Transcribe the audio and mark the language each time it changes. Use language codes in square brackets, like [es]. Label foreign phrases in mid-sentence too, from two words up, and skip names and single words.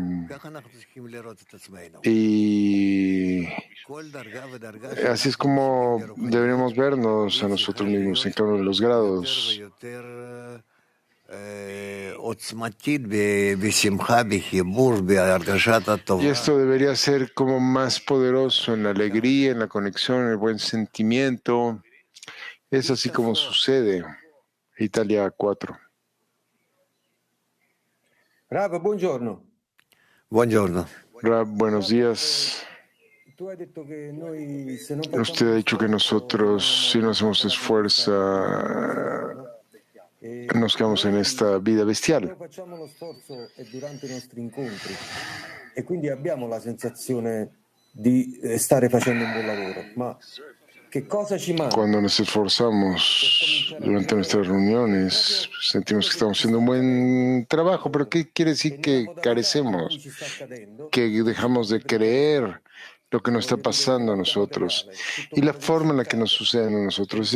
[es] Y así es como deberíamos vernos a nosotros mismos en cada uno de los grados. Y esto debería ser como más poderoso en la alegría, en la conexión, en el buen sentimiento. Es así como sucede. Italia 4. [it] Rab, buongiorno. Buongiorno. [es] Rab, buenos días. Usted ha dicho que nosotros, si no hacemos esfuerzo, nos quedamos en esta vida bestial. [it] E quindi abbiamo la sensazione di stare facendo un buon lavoro. Ma che cosa ci manca? [es] Cuando nos esforzamos durante nuestras reuniones, sentimos que estamos haciendo un buen trabajo, pero ¿qué quiere decir que carecemos? Que dejamos de creer lo que nos está pasando a nosotros y la forma en la que nos sucede a nosotros.